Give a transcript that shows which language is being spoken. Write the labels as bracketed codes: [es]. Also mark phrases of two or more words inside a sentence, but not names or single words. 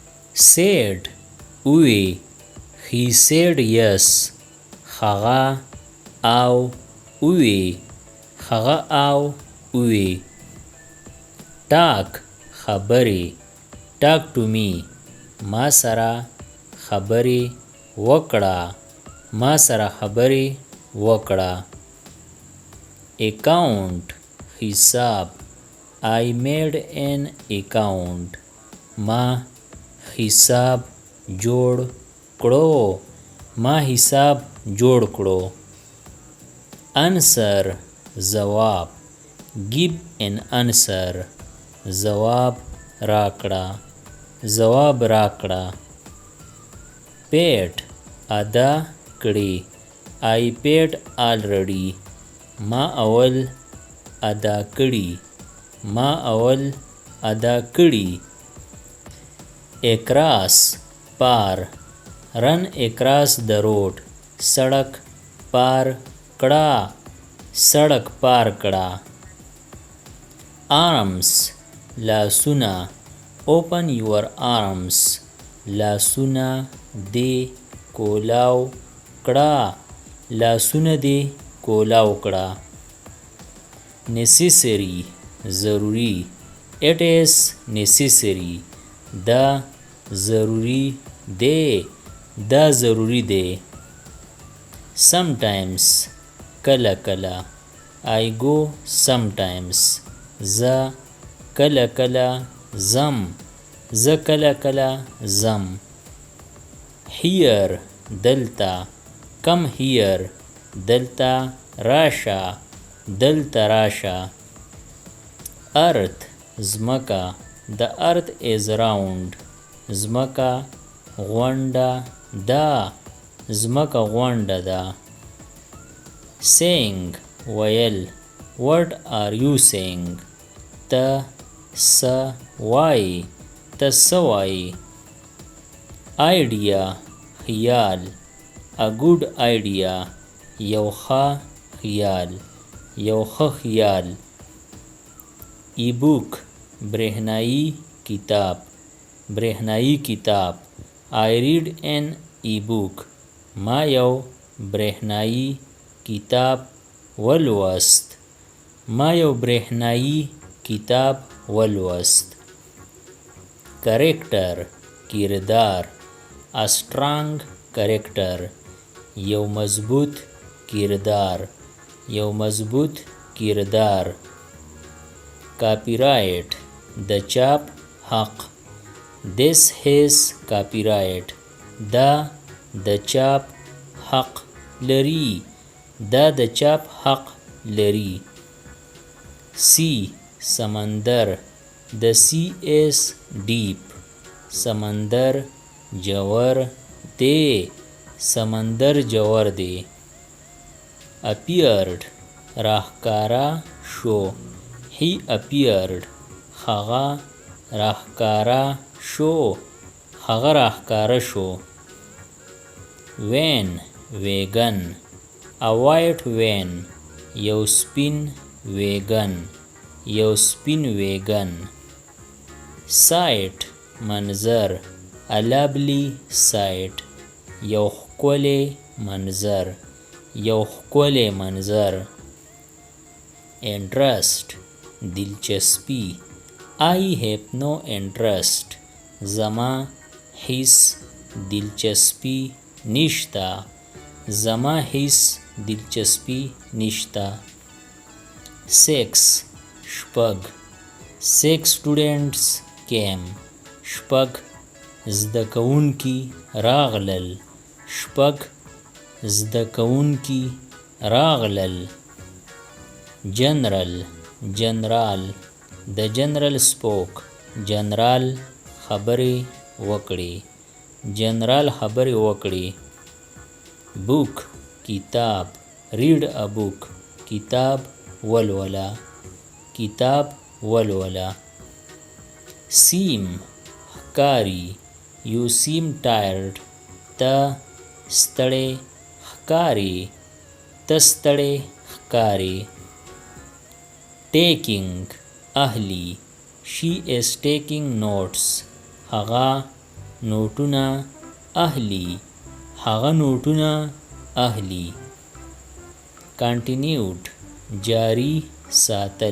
[ps] said وی [en] he said yes [ps] هغه او وی هغه او وی talk خبرې [en] talk to me [ps] ما سره خبرې وکړه ما سره خبرې وکړه account حساب [en] I made an account [ps] ما حساب جوړ کړو ما حساب جوړ کړو answer جواب [en] give an answer [ps] جواب راکړه جواب راکړه paid ادا کړی [en] I paid already [ps] ما اول ادا کړی ما اول ادا کړی across پار [en] run across the road [ps] سړک پار کړه سړک پار کړه arms لاسونه [en] open your arms [ps] لاسونه دې کولاو کړه لاسونه دې کولاو کړه necessary ضروری [en] it is necessary [ps] دا ضروری دی دا ضروری دی sometimes کله کله [en] I go sometimes [ps] زه کله کله زم زه کله کله زم here دلته [en] come here [ps] دلته راشه دلته راشه earth زمکه [en] the earth is round [ps] زمکه غونډه ده زمکه غونډه ده saying ویل [en] what are you saying [ps] ته څه وایي ته څه وایي idea خیال [en] a good idea [ps] یو ښه خیال یو ښه خیال ebook برېښنایي کتاب برېښنایي کتاب [en] I read an ebook [ps] ما یو برېښنایي کتاب ولوست ما یو برېښنایي کتاب ولوست character کردار [en] a strong character [ps] یو مضبوط کردار یو مضبوط کردار copyright د چاپ حق this [en] his copyright [ps] دا د چاپ حق لري دا د چاپ حق لري sea سمندر [en] the sea is deep [ps] سمندر جوور دی سمندر جوور دی appeared راښکاره شو [en] he appeared [ps] هغه راښکاره شو هغه راښکاره شو van ویګن [en] a white van [ps] یو سپین ویګن یو سپین ویګن sight منظر [en] a lovely sight [ps] یو ښکلی منظر یو ښکلی منظر interest دلچسپی [en] I have no interest [ps] زما هیڅ دلچسپی نشته زما هیڅ دلچسپی نشته 6 شپږ [en] 6 students came [ps] شپږ زده کوونکي راغلل شپږ زده کوونکي راغلل general جنرال د جنرال spoke جنرال خبرې وکړي جنرال خبرې وکړي book کتاب [en] read a book [ps] کتاب ولوله کتاب ولوله seem ښکاري [en] you seem tired [ps] ته ستړی ښکاري ته ستړی ښکاري taking اهلی [en] she is taking notes [ps] هغه نوټونه اهلی هغه نوټونه اهلی. continued جاری ساتل.